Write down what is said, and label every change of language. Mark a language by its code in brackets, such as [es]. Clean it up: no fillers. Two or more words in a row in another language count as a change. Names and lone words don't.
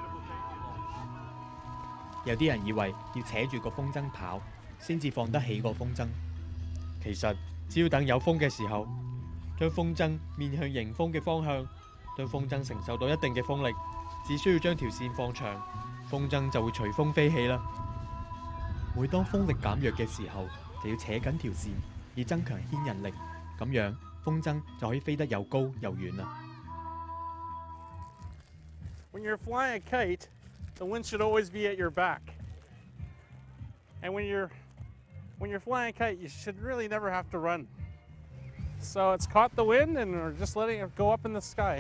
[yue] 有啲人以為要扯住個風箏跑先至放得起個風箏，其實只要等有風嘅時候，將風箏面向迎風嘅方向，當風箏承受到一定嘅風力，只需要將條線放長，風箏就會隨風飛起啦。每當風力減弱嘅時候，就要扯緊條線，以增強牽引力，咁樣風箏就可以飛得又高又遠啦。 [en] When you're flying a kite, the wind should always be at your back. And when you're flying a kite, you should really never have to run. So it's caught the wind and we're just letting it go up in the sky.